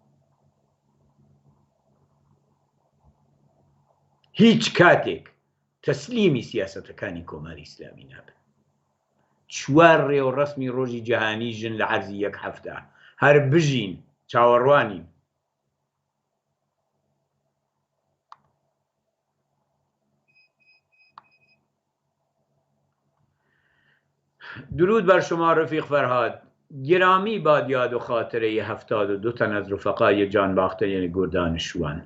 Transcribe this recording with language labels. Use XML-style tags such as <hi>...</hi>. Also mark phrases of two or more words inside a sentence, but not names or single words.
<ckb>هیچ کاتێک تەسلیمی سیاسەتەکانی کۆماری ئیسلامی نابن. 4 ڕێوەڕەسمی ڕۆژی جەهانی ژن لە عەرزی 1 هەفتە، هەر بژین چاوەڕوانین.</ckb> <fa>درود بر شما رفیق فرهاد. گرامی باد یاد و خاطره 72 تن از رفقای جانباختگان گردان شوان.</fa>